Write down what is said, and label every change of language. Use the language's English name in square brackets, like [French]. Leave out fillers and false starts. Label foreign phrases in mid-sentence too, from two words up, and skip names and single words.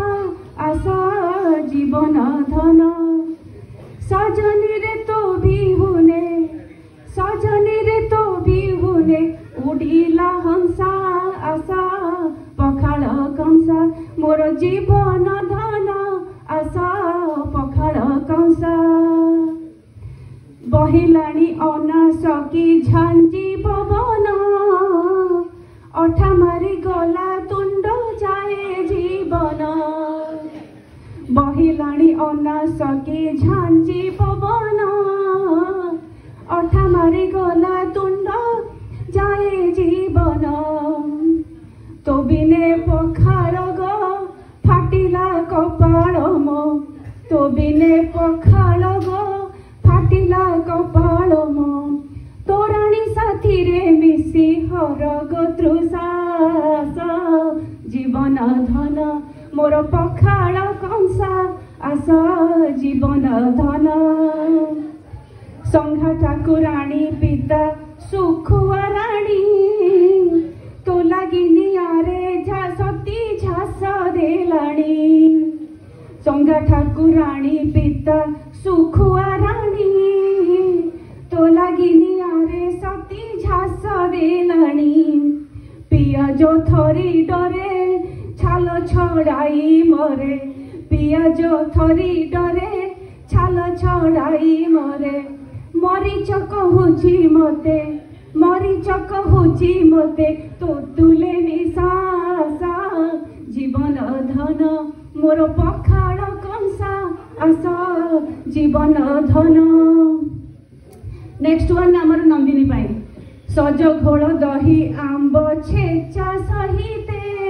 [Odia] ଆସ ଜୀବନ ଧନ ସଜନୀ ରେ ତୋ ବିହୁନେ, ସଜନୀ ରେ ତୋ ବିହୁନେ ଉଡ଼ିଲା ହଂସ. ଆସ ପଖାଳ କଂସା ମୋର ଜୀବନ ଧନ. ଆସ ପଖାଳ କଂସା ବହିଲାଣି ଅନାସକି ଝାଞ୍ଜି ପବନ ଅଠାମାରି ଗଲା ତୁଣ୍ଡ ଯାଏ ଜୀବନ ବହିଲାଣି ଅନାସକି ଝାଞ୍ଜି ପବନ ଅଠାମାରି ଗଲା ତୁଣ୍ଡ ଯାଏ ଜୀବନ ତୋ ବିନେ ପଖାର ଗ ଫାଟିଲା କପାଳ ମୋ ତୋ ବିନେ ପଖାର ଗ ଫାଟିଲା କପାଳ ମୋ ତୋରାଣି ସାଥୀ ରେ ମିସି ହରଗ ତୃଷାସ ଜୀବନ ଧନ ମୋର ପଖାଳ କଂସା ଆସ ଜୀବନ ଧନ ସଙ୍ଘା ଠାକୁରାଣୀ ପିତା ସୁଖୁଆ ରାଣୀ ତୋ ଲାଗିନି ଆରେ ଝାସତୀ ଝାସ ଦେଲାଣି ସଙ୍ଘା ଠାକୁରାଣୀ ପିତା ସୁଖୁଆ ରାଣୀ ତୋ ଲାଗିନି ଆରେ ସତୀ ଝାସ ଦେଲାଣି ପିଆଜ ଥରି ଡରେ ଛାଲ ଛଡ଼ାଇ ମରେ ପିଆଜ ଥରି ଡରେ ଛାଲ ଛଡ଼ାଇ ମରେ ମରିଚ କହୁଛି ମତେ ମରିଚ କହୁଛି ମତେ ତୋ ତୁଲେ ନିଶାସ ଜୀବନ ଧନ ମୋର ପଖାଳ କଂସା ଆସ ଜୀବନ ଧନ [English] next one [Odia] ଆମର ନନ୍ଦିନୀ ପାଇଁ ସଜ ଘୋଳ ଦହି ଆମ୍ବ ଛେଚା ସହିତେ